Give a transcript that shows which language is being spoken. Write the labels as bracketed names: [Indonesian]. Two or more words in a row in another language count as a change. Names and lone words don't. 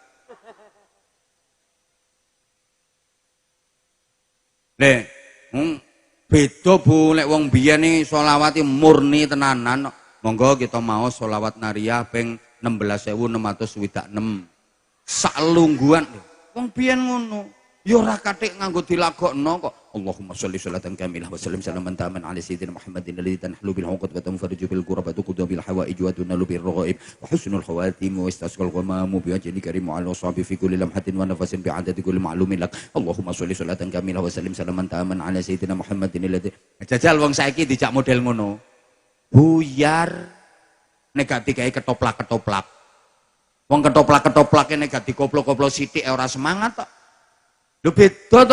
[Javanese] Le beda Bu lek wong biyen iki selawat murni tenanan. Monggo kita mau selawat nariyah ping 16.606 sak lungguhan. Wong biyen ngono. Ya ora kathik nganggo dilagokno kok. [Arabic] اللهم صل صلاة كاملة وسلم سلاما تاما على سيدنا محمد الذي تنحل بالعقد وتنفرج بالكرب وتقضى بالحوائج وتنال بالرغائب وحسن الخواتيم ويستسقى الغمام بوجه كريم وعلى صحبه في كل لمحة ونفس بعدد كل معلوم لك. اللهم صل صلاة كاملة وسلم سلاما تاما على سيدنا محمد الذي. [Javanese] Jajal wong saiki dijak model ngono. Buyar nek gak digawe ketoplak-ketoplak. Wong ketoplak-ketoplak kene gak dikoplo-koplo sithik ora semangat tok. Lho beda to.